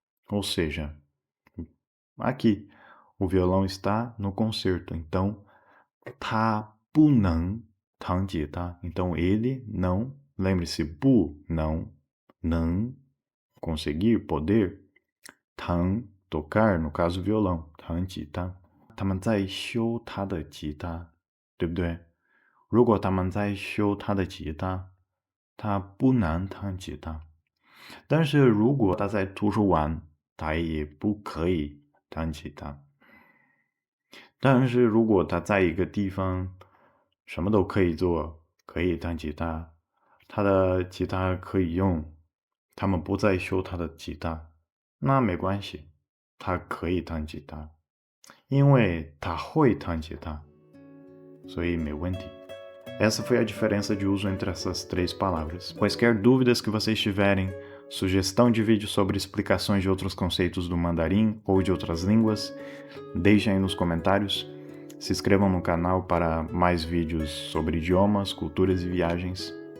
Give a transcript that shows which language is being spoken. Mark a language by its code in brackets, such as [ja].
[pt] Ou seja, aqui, o violão está no concerto, então, [zh] 他不能弹吉他. [pt] Então, ele não, lembre-se, [zh] 不能, [pt] não, conseguir, poder, 弹, tocar, no caso, violão, [zh] 弹吉他. 他们在修他的吉他, 对不对？如果他们在修他的吉他他不能弹吉他。但是如果他在图书馆，他也不可以弹吉他。但是如果他在一个地方什么都可以做，可以弹吉他，他的吉他可以用，他们不再修他的吉他，那没关系，他可以弹吉他，因为他会弹吉他，所以没问题。 [pt] Essa foi a diferença de uso entre essas três palavras. Quaisquer dúvidas que vocês tiverem, sugestão de vídeo sobre explicações de outros conceitos do mandarim ou de outras línguas, deixem aí nos comentários. Se inscrevam no canal para mais vídeos sobre idiomas, culturas e viagens.